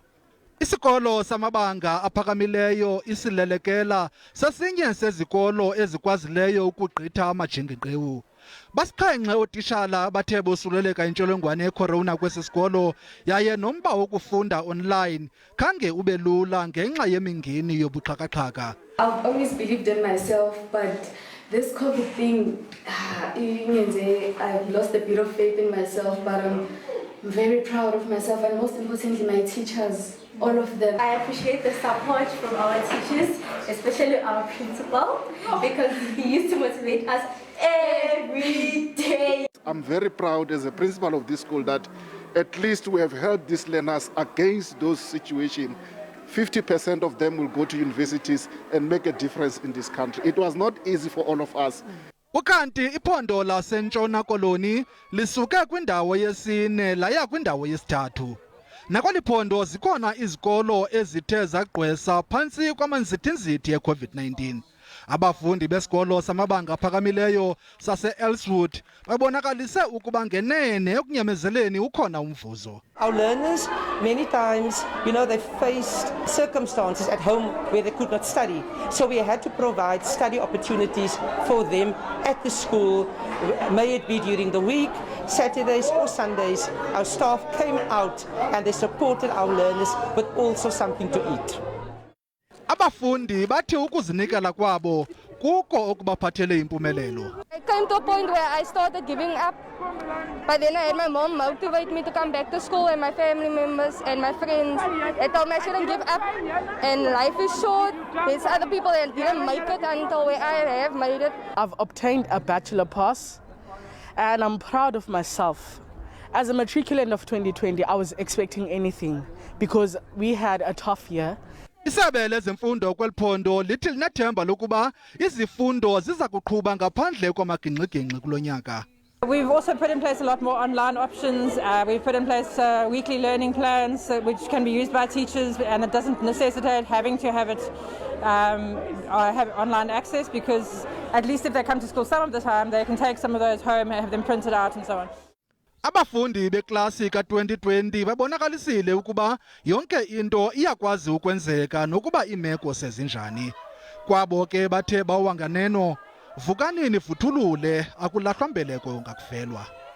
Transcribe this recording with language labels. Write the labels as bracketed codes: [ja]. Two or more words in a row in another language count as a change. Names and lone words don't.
[xh] Isikolo samabanga aphakamileyo iSilelekela sesinye sezikolo ezikwazileyo ukugqitha amajingingqiwu. Basixhenxe ootishala abathe bosuleleka intsholongwane ye-corona kwesi sikolo, yaye nomba wokufunda online khange ube lula ngenxa yemingeni yobuxhakaxhaka. [en] I've always believed in myself, but this COVID thing, I've lost a bit of faith in myself, but I'm very proud of myself, and most importantly, my teachers, all of them. I appreciate the support from our teachers, especially our principal, because he used to motivate us every day. I'm very proud as a principal of this school that at least we have helped these learners against those situations. 50% of them will go to universities and make a difference in this country. It was not easy for all of us. [xh] Ukanti iphondo laseNtshona Koloni lisuke kwindawo yesine laya kwindawo yesithathu. Nakweli phondo zikhona izikolo ezithe zagqwesa phantsi kwamanzithinzithi ye-COVID-19. Abafundi besikolo samabanga aphakamileyo sase-Elswood babonakalise ukuba ngenene ekunyamezeleni ukhona umvuzo. [en] Our learners, many times, they faced circumstances at home where they could not study. So we had to provide study opportunities for them at the school, may it be during the week, Saturdays or Sundays. Our staff came out and they supported our learners with also something to eat. [xh] Abafundi bathi ukuzinikela kwabo kuko okubaphathele impumelelo. [en] I came to a point where I started giving up, but then I had my mom motivate me to come back to school, and my family members and my friends. They told me I shouldn't give up, and life is short. There's other people that didn't make it until where I have made it. I've obtained a bachelor pass, and I'm proud of myself. As a matriculant of 2020, I was expecting anything because we had a tough year. [xh] Isebe lezemfundo kweliphondo lithi linethemba lokuba izifundo ziza kuqhuba ngaphandle kwamagingxigingxi kulo nyaka. [en] We've also put in place a lot more online options. We've put in place weekly learning plans which can be used by teachers, and it doesn't necessitate having to have it have online access, because at least if they come to school some of the time, they can take some of those home and have them printed out and so on. [xh] Abafundi beklasi ka-2020 babonakalisile ukuba yonke into iyakwazi ukwenzeka nokuba iimeko sezinjani. Kwabo ke bathe bawanganeno, vukani nivuthulule, akulahlwa mbeleko ngakufelwa.